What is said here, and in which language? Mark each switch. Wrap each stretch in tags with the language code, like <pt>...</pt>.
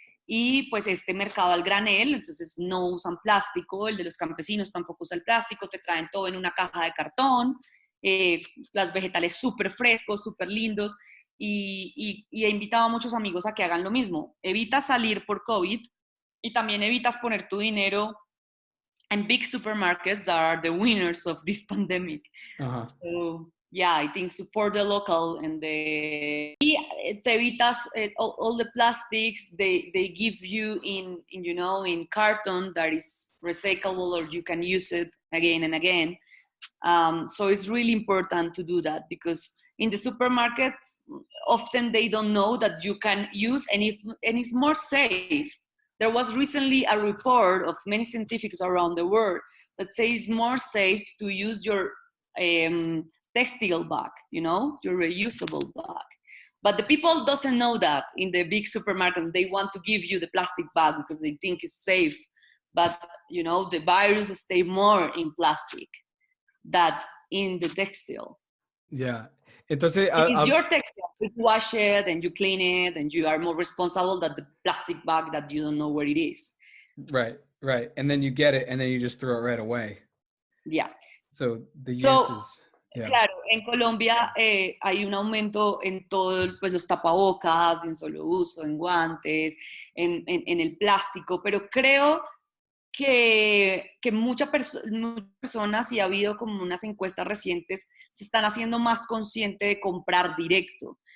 <es>Y pues este mercado al granel, entonces no usan plástico, el de los campesinos tampoco usa el plástico, te traen todo en una caja de cartón, eh, las vegetales súper frescos, súper lindos, y he invitado a muchos amigos a que hagan lo mismo. Evitas salir por COVID y también evitas poner tu dinero en</es> <en>big supermarkets that are the winners of this pandemic. Ajá. So, yeah, I think support the local and</en> <es>te evitas</es> <en>all the plastics they give you in carton that is recyclable or you can use it again and again. So it's really important to do that because in the supermarkets, often they don't know that you can use and it's more safe. There was recently a report of many scientists around the world that says more safe to use your textile bag, your reusable bag. But the people doesn't know that in the big supermarket. They want to give you the plastic bag because they think it's safe. But, the virus stay more in plastic than in the textile. Yeah. Entonces, If it's your textile, you wash it and you clean it and you are more responsible than the plastic bag that you don't know where it is. right, right. And then you get it and then you just throw it right away. Yeah. So the So, use is, yeah.</en> <es>claro, en Colombia hay un aumento en todo, pues los tapabocas, de un solo uso, en guantes, en el plástico, pero creo que muchas personas, y ha habido como unas encuestas recientes, se están haciendo más conscientes de comprar directo.</es>